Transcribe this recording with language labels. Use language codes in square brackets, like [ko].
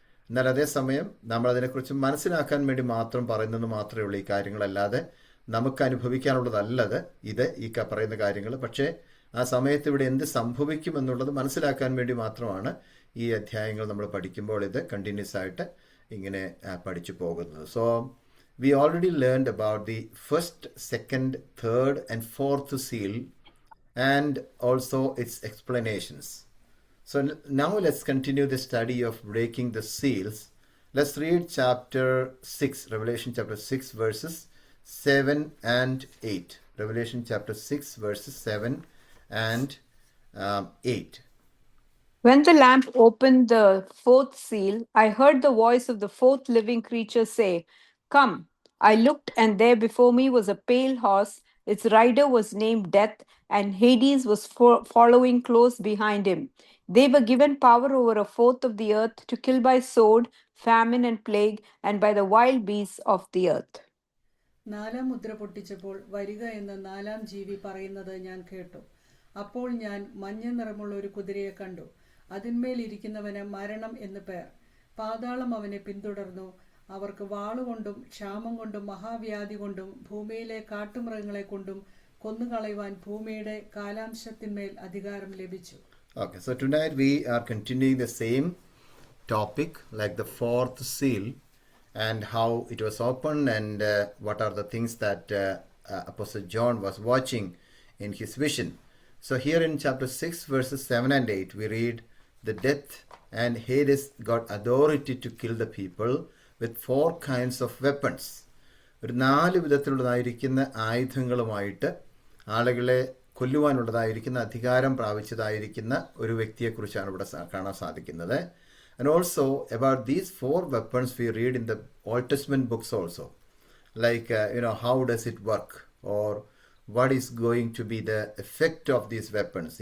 [ml] എന്നാൽ അതേസമയം നമ്മൾ അതിനെക്കുറിച്ച് മനസ്സിലാക്കാൻ വേണ്ടി മാത്രം പറയുന്നത് മാത്രമേ ഉള്ളൂ ഈ കാര്യങ്ങളല്ലാതെ നമുക്ക് അനുഭവിക്കാനുള്ളതല്ലത് ഇത് ഈ പറയുന്ന കാര്യങ്ങൾ. പക്ഷേ ആ സമയത്ത് ഇവിടെ എന്ത് സംഭവിക്കും എന്നുള്ളത് മനസ്സിലാക്കാൻ വേണ്ടി മാത്രമാണ് ഈ അധ്യായങ്ങൾ നമ്മൾ പഠിക്കുമ്പോൾ ഇത് കണ്ടിന്യൂസ് ആയിട്ട് ഇങ്ങനെ പഠിച്ചു പോകുന്നത്. [en] So we already learned about the first, second, third and fourth seal and also its explanations. So now let's continue the study of breaking the seals. Let's read chapter 6, Revelation chapter 6 verses 7 and 8. Revelation chapter 6 verses 7 and 8. When the Lamb opened the fourth seal, I heard the voice of the fourth living creature say, "Come." I looked, and there before me was a pale horse. Its rider was named Death, and Hades was following close behind him. They were given power over a fourth of the earth to kill by sword, famine, and plague, and by the wild beasts of the earth. [ml] നാലാം മുദ്ര പൊട്ടിച്ചപ്പോൾ വരിക എന്ന് നാലാം ജീവി പറയുന്നത് ഞാൻ കേട്ടു. അപ്പോൾ ഞാൻ മഞ്ഞ നിറമുള്ള ഒരു കുതിരയെ കണ്ടു. അതിന്മേൽ ഇരിക്കുന്നവന് മരണം എന്ന് പേർ. പാതാളം അവനെ പിന്തുടർന്നു. അവർക്ക് വാളുകൊണ്ടും ക്ഷാമം കൊണ്ടും മഹാവ്യാധി കൊണ്ടും ഭൂമിയിലെ കാട്ടുമൃഗങ്ങളെ കൊണ്ടും കൊന്നുകളയുവാൻ ഭൂമിയുടെ കാലാംശത്തിന്മേൽ അധികാരം ലഭിച്ചു. [en] Okay, so tonight we are continuing the same topic like the fourth seal and how it was opened and what are the things that Apostle John was watching in his vision. So here in chapter 6 verses 7 and 8 we read, the death and Hades got authority to kill the people with 4 kinds of weapons. [ml] ഒരു 4 വിധത്തിലുള്ളതായിരിക്കുന്ന ആയുധങ്ങളുമായിട്ട് ആളുകളെ കൊല്ലുവാനുള്ളതായിരിക്കുന്ന അധികാരം പ്രാപിച്ചതായിരിക്കുന്ന ഒരു വ്യക്തിയെക്കുറിച്ചാണ് ഇവിടെ കാണാൻ സാധിക്കുന്നത്. [en] And also about these 4 weapons we read in the Old Testament books also. Like, how does it work? Or what is going to be the effect of these weapons?